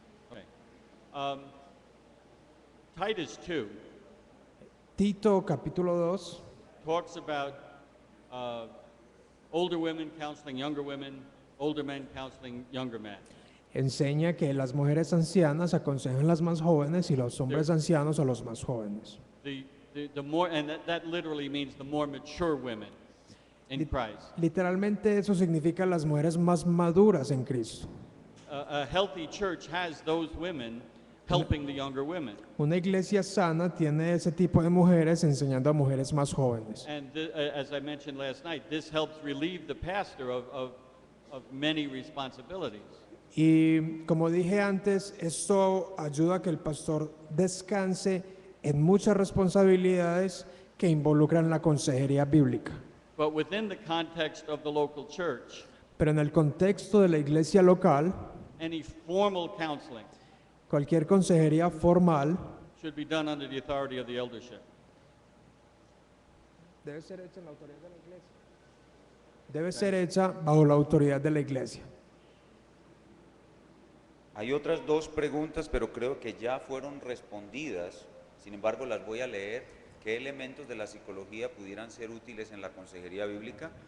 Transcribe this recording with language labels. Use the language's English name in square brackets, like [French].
[English] Okay. Titus 2 [Spanish] Tito capítulo 2 [English] talks about older women counseling younger women, older men counseling younger men. [Spanish] enseña que las mujeres ancianas aconsejan a las más jóvenes y los hombres ancianos a los más jóvenes. [English] The more, and that literally means the more mature women in Christ. [Spanish] Literalmente eso significa las mujeres más maduras en Cristo. [English] A healthy church has those women helping the younger women. [Spanish] Una iglesia sana tiene ese tipo de mujeres enseñando a mujeres más jóvenes. [English] And as I mentioned last night, this helps relieve the pastor of many responsibilities. [Spanish] Y como dije antes, esto ayuda a que el pastor descanse en muchas responsabilidades que involucran la consejería bíblica. [English] But within the context of the local church, [Spanish] Pero en el contexto de la iglesia local, [English] any formal counseling [Spanish] cualquier consejería formal [English] should be done under the authority of the eldership. [Spanish] debe ser hecha en la autoridad de la iglesia. Debe ser hecha bajo la autoridad de la iglesia. Hay otras dos preguntas, pero creo que ya fueron respondidas. Sin embargo, las voy a leer. ¿Qué elementos de la psicología pudieran ser útiles en la consejería bíblica?